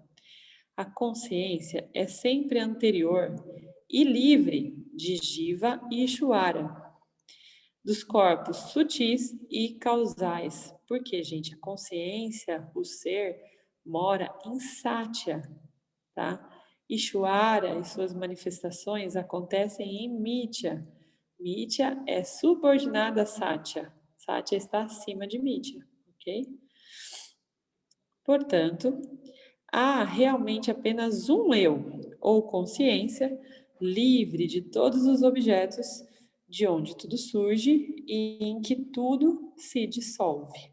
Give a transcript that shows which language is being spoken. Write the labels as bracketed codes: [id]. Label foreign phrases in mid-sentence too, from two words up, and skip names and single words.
[pt] A consciência é sempre anterior e livre de Jiva e Ishvara, dos corpos sutis e causais. Porque, gente, a consciência, o ser, mora em Satya, tá? Ishvara e suas manifestações acontecem em Mitya. Mitya é subordinada a Satya. Satya está acima de Mitya, ok? Portanto, há realmente apenas um eu, ou consciência, livre de todos os objetos de onde tudo surge e em que tudo se dissolve.